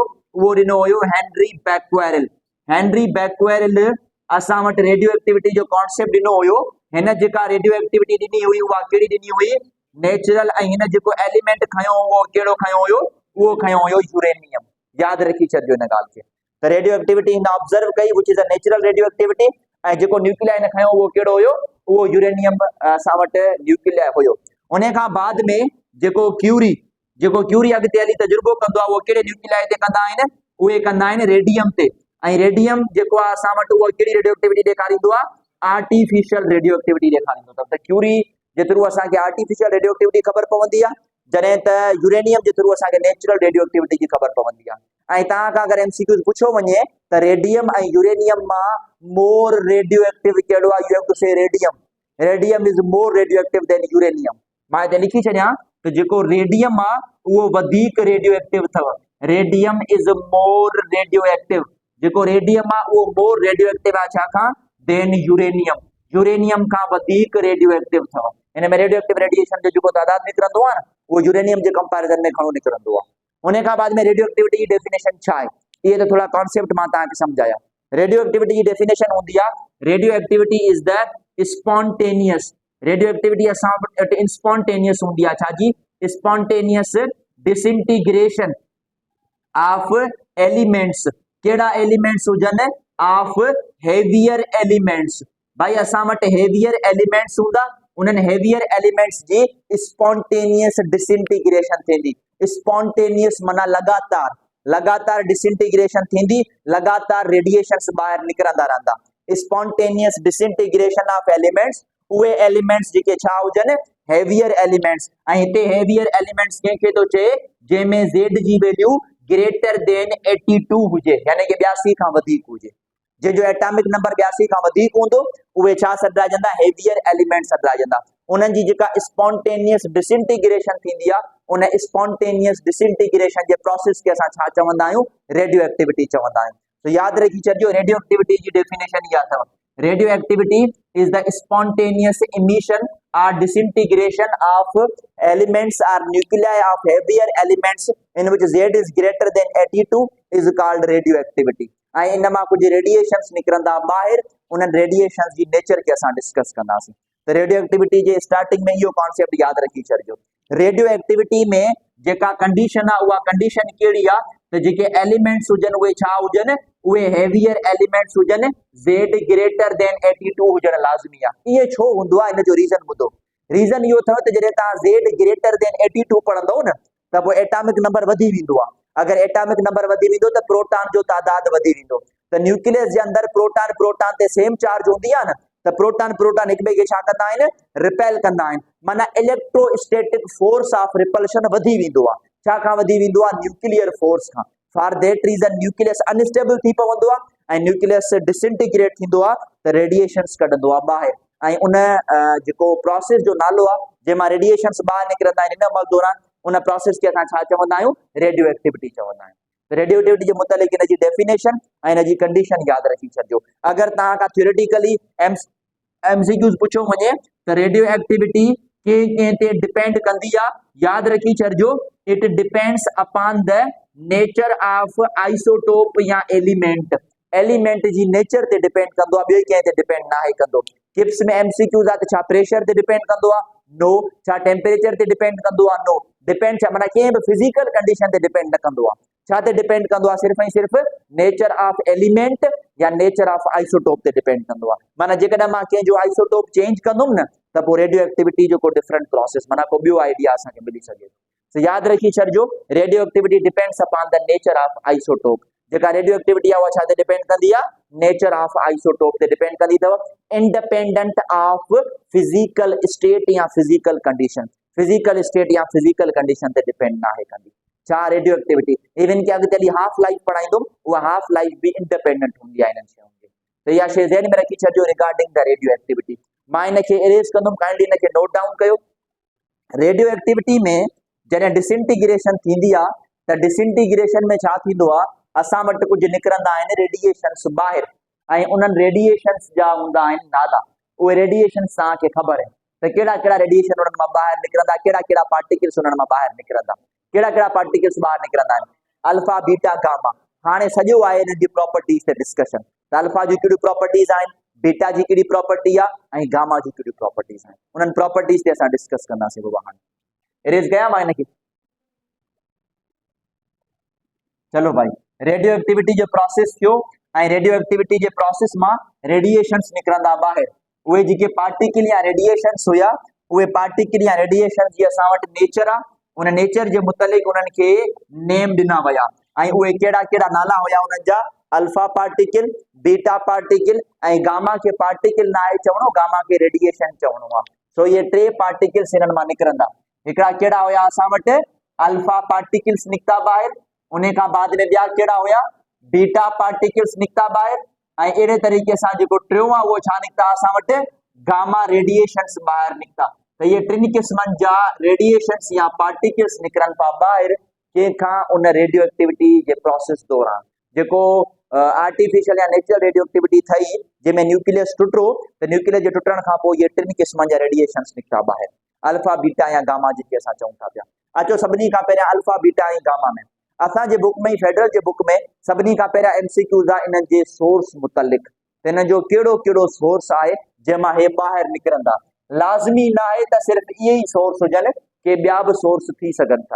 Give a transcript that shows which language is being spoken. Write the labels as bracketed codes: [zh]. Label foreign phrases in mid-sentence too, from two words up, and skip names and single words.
[sd] उहो ॾिनो हुयो हेनरी बैक्वेरेल। हेनरी बैक्वेरेल असां वटि [en] radio activity [sd] जो कॉन्सेप्ट ॾिनो हुयो। हिन जेका [en] radio activity [sd] ॾिनी हुई उहा कहिड़ी ॾिनी हुई? नेचुरल। ऐं हिन जेको एलिमेंट खयो उहो कहिड़ो खयो हुयो? उहो खयो हुयो यूरेनियम। यादि रखी छॾिजो हिन ॻाल्हि खे। त [en] radio activity [sd] हिन ऑब्जर्व कई [en] which is a natural radio activity. [sd] ऐं जेको न्यूक्लियाई हिन खयो उहो कहिड़ो हुयो? उहो यूरेनियम असां वटि न्यूक्लियाई हुयो। उन खां बाद में जेको क्यूरी अॻिते हली तजुर्बो कंदो आहे, उहो कहिड़े न्यूक्लियाई ते कंदा आहिनि? उहे कंदा आहिनि रेडियम ते। ऐं रेडियम जेको आहे असां वटि उहो कहिड़ी [en] radio activity [sd] ॾेखारींदो आहे? [en] artificial radio activity [sd] ॾेखारींदो अथव। त क्यूरी जे थ्रू असांखे [en] artificial radio activity [sd] ख़बर पवंदी आहे, जॾहिं त यूरेनियम जे थ्रू असांखे [en] natural radio activity [sd] जी ख़बर पवंदी आहे। ऐं तव्हां खां अगरि MCQ पुछो वञे त रेडियम ऐं यूरेनियम मां [en] more radio active [sd] कहिड़ो आहे? [en] you have to say radium. radium is more radio active than uranium. [sd] मां हिते लिखी छॾियां त जेको रेडियम आहे उहो वधीक [en] radio active [sd] अथव। [en] radium is more radio active [sd] जेको रेडियम आहे उहो [en] more radio active [sd] आहे छा खां [en] than uranium. [sd] यूरेनियम खां वधीक [en] radio active [sd] अथव। इन में [en] radio active radiation [sd] जो जेको तादाद निकिरंदो आहे न उहो यूरेनियम जे कंपैरिजन में घणो निकिरंदो आहे। उन खां बाद में [en] radio activity [sd] जी डेफिनेशन छा आहे, इहे त थोड़ा कॉन्सेप्ट मां तव्हांखे सम्झाया। [en] radio activity [hi] की डेफिनेशन होती है, [en] radio activity is the spontaneous, radio activity [sd] असां वटि [hi] स्पॉन्टेनियस होती है, [sd] छा जी [en] spontaneous disintegration of elements, [sd] केड़ा एलिमेंट्स हुजन [en] of heavier elements. [sd] भाई असां वटि [en] heavier elements [sd] हूंदा, उन्हनि [en] heavier elements [sd] जी [en] spontaneous disintegration [sd] थींदी। स्पॉन्टेनियस माना लगातार, लगातार डिसइंटीग्रेशन थींदी, लगातार रेडिएशंस बाहर निकरंदा रहंदा। [en] spontaneous disintegration of elements, [sd] उहे एलिमेंट्स जेके छा हुजन [en] heavier elements. [sd] ऐं हिते [en] heavier elements [sd] कंहिंखे थो चए जंहिंमें Z जी वैल्यू [en] greater than 82 [sd] हुजे, यानी कि 82 खां वधीक हुजे। जो [en] atomic number [sd] 82 खां वधीक हूंदो उहे छा सॾाइजंदा [en] heavier elements [sd] सॾाइजंदा। उन्हनि जी जेका [en] spontaneous disintegration [sd] थींदी आहे, उन [en] spontaneous disintegration [sd] जे प्रोसेस के असां छा चवंदा आहियूं [en] radio activity [sd] चवंदा आहियूं। तो याद रखी छॾियो रेडियो एक्टिविटी जी डेफिनेशन इहा अथव, [en] radio activity is the spontaneous emission or disintegration of elements or nuclei of heavier elements in which Z is greater than 82 is called radioactivity। [sd] ऐं इन मां कुछ रेडिएशंस निकरंदा ॿाहिरि, उन्हनि रेडिएशंस जी नेचर के असां डिस्कस कंदासीं। तो [en] radio activity [sd] जे स्टार्टिंग में इहो कॉन्सेप्ट याद रखी छॾियो। [en] radio activity [sd] में जेका कंडीशन आहे उहा कंडीशन कहिड़ी आहे त जेके एलिमेंट्स हुजनि उहे छा हुजनि, उहे [en] heavier elements [sd] हुजनि, Z [en] greater than 82 [sd] हुजण लाज़मी आहे। इहे छो हूंदो आहे, इन जो रीज़न ॿुधो। रीज़न इहो अथव त जॾहिं तव्हां Z [en] greater than 82 [sd] पढ़ंदव न त पोइ [en] atomic number [sd] वधी वेंदो आहे। अगर [en] atomic number [sd] वधी वेंदो त प्रोटॉन जो तादाद वधी वेंदो। त न्यूक्लियस जे अंदर [en] proton proton [sd] ते [en] same charge [sd] हूंदी आहे न, त [en] proton proton [sd] हिक ॿिए खे छा कंदा आहिनि रिपेल कंदा आहिनि, माना [en] electrostatic force of repulsion [sd] वधी वेंदो आहे। छा खां वधी वेंदो आहे [en] nuclear force [sd] खां। [en] for that reason [sd] न्यूक्लियस अनस्टेबल थी पवंदो आहे ऐं न्यूक्लियस डिसइंटीग्रेट थींदो आहे त रेडिएशंस कढंदो आहे ॿाहिरि। ऐं उन जेको प्रोसेस जो नालो आहे जंहिंमां रेडिएशंस ॿाहिरि निकिरंदा आहिनि इन वक़्त दौरान, उन प्रोसेस खे असां छा चवंदा आहियूं [en] radio activity [sd] चवंदा आहियूं। [en] radio activity [sd] जे मुतालिक़ इन जी डेफिनेशन ऐं इन जी कंडीशन याद रखी छॾियो। अगर तव्हां खां थ्योरेटिकली MCQs पुछो वञे त [en] radio activity [sd] कंहिं ते डिपेंड कंदी आहे, याद रखी छॾियो [en] it depends upon the nature of isotope [sd] या एलिमेंट। एलिमेंट जी नेचर ते डिपेंड कंदो आहे, ॿियो कंहिं ते डिपेंड नाहे कंदो। किप्स में MCQs आहे त छा प्रेशर ते डिपेंड कंदो आहे, नो। छा टेम्परेचर ते डिपेंड कंदो आहे, नो। डिपेंड छा माना कंहिं बि [en] physical condition [sd] ते डिपेंड न कंदो आहे। छा ते डिपेंड कंदो आहे, सिर्फ़ ऐं सिर्फ़ [en] nature of element [sd] या [en] nature of isotope [sd] ते डिपेंड कंदो आहे। माना जेकॾहिं मां कंहिंजो आइसोटोप चेंज कंदुमि न त पोइ रेडियो एक्टिविटी जो को [en] different process [sd] माना को ॿियो आइडिया असांखे मिली सघे। तो याद रखी छॾियो [en] radio activity depends upon the nature of isotope. [sd] जेका [en] radio activity [sd] आहे उहा छा ते डिपेंड कंदी आहे, [en] nature of isotope [sd] ते डिपेंड कंदी अथव, [en] independent of physical state या physical condition. physical state [sd] या [en] physical condition [sd] ते डिपेंड नाहे कंदी छा [en] radio activity. [sd] इवन कि अॻिते हली [en] half life [sd] पढ़ाईंदुमि, उहा [en] half life [sd] बि इंडिपेंडेंट हूंदी आहे इन्हनि शयुनि जी। त इहा शइ ज़हन में रखी छॾियो [en] regarding the radio activity. [sd] मां इनखे इरेज कंदुमि, काइंडली इनखे [en] note down [sd] कयो। [en] radio activity [sd] में जॾहिं डिसइंटीग्रेशन थींदी आहे त डिसइंटीग्रेशन में छा थींदो आहे, असां वटि कुझु निकिरंदा आहिनि रेडिएशंस ॿाहिरि ऐं उन्हनि रेडिएशंस जा हूंदा आहिनि नाला। उहे रेडिएशंस तव्हांखे ख़बर आहे त कहिड़ा कहिड़ा रेडिएशन उन्हनि मां ॿाहिरि निकिरंदा, कहिड़ा कहिड़ा पार्टिकल्स उन्हनि मां ॿाहिरि निकिरंदा, कहिड़ा कहिड़ा पार्टिकल्स ॿाहिरि निकिरंदा आहिनि, [en] alpha beta gamma. [sd] हाणे सॼो आहे इन्हनि जी प्रॉपर्टीज़ ते डिस्कशन त अल्फा जी कहिड़ियूं प्रॉपर्टीज़ आहिनि, बीटा जी कहिड़ी प्रॉपर्टी आहे ऐं गामा जी कहिड़ियूं प्रॉपर्टीज़ आहिनि, उन्हनि प्रॉपर्टीज़ ते असां डिस्कस कंदासीं। बाबा हाणे इरेज कयां मां इनखे। चलो भाई [en] radio activity [sd] जो प्रोसेस थियो ऐं [en] radio activity [sd] जे प्रोसेस मां रेडिएशंस निकिरंदा ॿाहिरि। उहे जेके पार्टिकल या रेडिएशंस हुया, उहे पार्टिकल या रेडिएशन जी असां वटि नेचर आहे, उन नेचर जे मुतालिक़ उन्हनि खे नेम ॾिना विया ऐं उहे कहिड़ा कहिड़ा नाला हुया उन्हनि जा, [en] alpha particle, beta particle [sd] ऐं गामा खे पार्टिकल न आहे चवणो, गामा खे रेडिएशन चवणो आहे। सो इहे टे पार्टिकल्स हिननि मां निकिरंदा। हिकिड़ा कहिड़ा हुया असां वटि [en] alpha particles [sd] निकिता ॿाहिरि, उन खां बाद में ॿिया कहिड़ा हुया [en] beta particles [sd] निकिता ॿाहिरि ऐं अहिड़े तरीक़े सां जेको टियों आहे उहो छा निकिता असां वटि [en] gamma radiations [sd] ॿाहिरि निकिता। त इहे टिनि क़िस्मनि जा रेडिएशंस या पार्टिकल्स निकिरनि था ॿाहिरि कंहिंखां उन [en] radio activity [sd] जे प्रोसेस दौरान। जेको आर्टिफिशियल या [en] natural radioactivity [sd] थई जंहिंमें न्यूक्लियस टुटो त न्यूक्लियस जे टुटण खां पोइ इहे टिनि क़िस्मनि जा रेडिएशंस निकिता ॿाहिरि, [en] alpha beta [sd] या गामा जेके असां चऊं था पिया। अचो सभिनी खां पहिरियां [en] alpha beta [sd] ऐं गामा में असांजे बुक में फेडरल जे बुक में सभिनी खां पहिरियां एमसीक्यूज़ आहे इन्हनि जे सोर्स मुतलिक़, हिन जो कहिड़ो कहिड़ो सोर्स आहे जंहिंमां हे ॿाहिरि निकिरंदा। लाज़मी न आहे त सिर्फ़ु इहे ई सोर्स हुजनि के ॿिया बि सोर्स थी सघनि था।